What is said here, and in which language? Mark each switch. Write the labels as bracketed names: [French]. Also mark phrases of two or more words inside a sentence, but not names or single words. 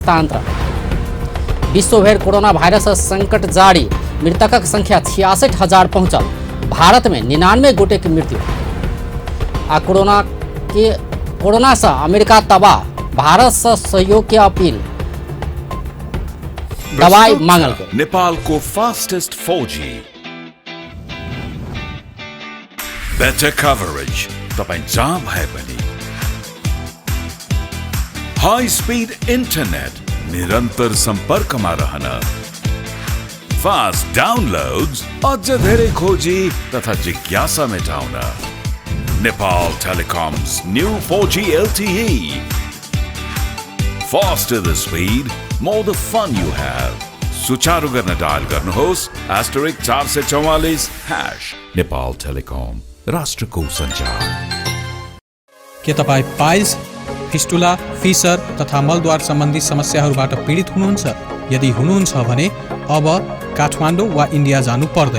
[Maithili] विश्वभर कोरोना वायरस संकट जारी, मृतकक संख्या 66,000 पहुंचल। भारत में 99 गोटे की मृत्यु। आ कोरोना से अमेरिका तबाह, भारत से सहयोग की अपील, दवाई मांगल। [Nepali] नेपाल को [English] fastest 4G better coverage [Nepali] तपाईं जहाँ भए पनि, [English] high speed internet, [Nepali] निरंतर संपर्कमा रहन, [English] fast downloads, [Nepali] अझ धेरै खोजी तथा जिज्ञासा मेटाउन। [English] नेपाल Telecom's new 4G LTE. Faster the speed, more the fun you have. [Nepali] सुचारू गर्न डायल गर्नुहोस् *444# नेपाल टेलिकम, राष्ट्रको सञ्चार। के तपाईँ पाइल्स, फिस्टुला, फिसर तथा मलद्वार सम्बन्धी समस्याहरूबाट पीडित हुनुहुन्छ? यदि हुनुहुन्छ भने अब काठमाडौँ वा इन्डिया जानु पर्दैन।